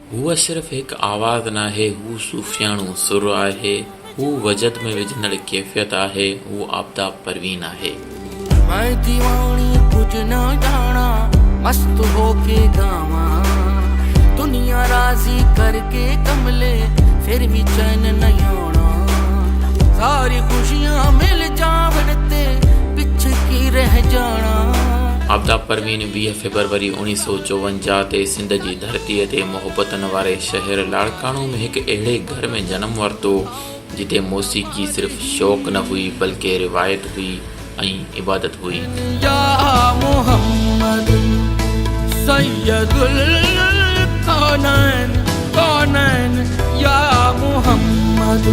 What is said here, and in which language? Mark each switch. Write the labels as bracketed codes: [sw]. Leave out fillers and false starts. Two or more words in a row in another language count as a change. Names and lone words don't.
[sd] हूअ सिर्फ़ हिकु आवाज़ नाहे, हू सूफ़ियाणो सुर आहे, हू वजद में विझंदड़ कैफ़ियत आहे, हू आबदा परवीन आहे। [pa] ਮੈਂ ਦੀਵਾਨੀ ਕੁਝ ਨਾ ਜਾਣਾ, ਮਸਤ ਹੋਕੇ ਗਾਵਾਂ, ਦੁਨੀਆ ਰਾਜ਼ੀ ਕਰਕੇ ਕਮਲੇ, ਫਿਰ ਵੀ ਚੈਨ ਨਹੀਂ ਆਣਾ, ਸਾਰੀ ਖੁਸ਼ੀਆਂ ਮਿਲ ਜਾਵੜਤੇ ਪਿੱਛ ਕੀ ਰਹਿ ਜਾਣਾ। [sd] आबदा परवीन 20 फरवरी 1954 ते सिंध जी धरतीअ ते मोहब्बतनि वारे शहर लाड़काणो में हिकु अहिड़े घर में जनमु वरितो जिते मौसीक़ी सिर्फ़ शौक़ न हुई बल्कि रिवायत हुई ऐं इबादत हुई। [ar] يا محمد سيد الكونين كونين يا محمد.